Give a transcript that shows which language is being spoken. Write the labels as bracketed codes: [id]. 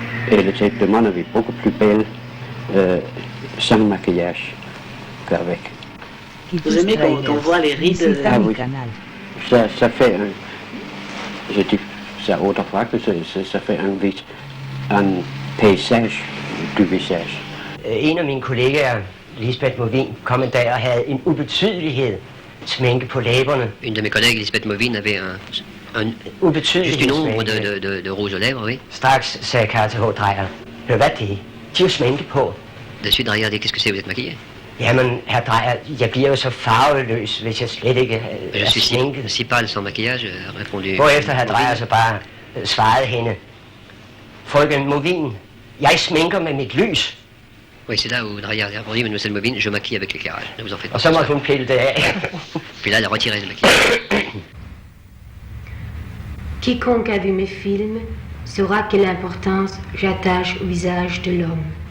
[fr] Et elle était, de mon avis, beaucoup plus belle sans maquillage qu'avec. Vous aimez quand on voit les rides? Ah oui. Ça fait je dis ça autrefois que ça fait un paysage du visage. [da] En af mine kollegaer, Lisbeth Movin, kom en dag og havde en ubetydelighed sminke på læberne. [fr] Une de mes collègues, Lisbeth Movin, avait juste une ombre de rouge aux lèvres, oui. [da] Straks sagde Karl H. Dreyer, hør hvad det er? De har sminke på. [fr] Dessus, Dreyer dit, qu'est-ce que c'est, vous êtes maquillé? [da] Jamen, herr Dreyer, jeg bliver jo så farveløs, hvis jeg slet ikke [fr] Je suis si pâle sans maquillage, répondu. [da] Hvorefter herr Dreyer så bare svarede hende, Frøken Movin, jeg sminker med mit lys. [fr] Oui, c'est là où Dreyer a répondu, mademoiselle Movin, je maquille avec l'éclairage, ne vous en faites pas. [da] Og så måtte hun pille det af. [fr] Puis là, elle a retiré le maquillage. Quiconque a vu mes films saura quelle importance j'attache au visage de l'homme.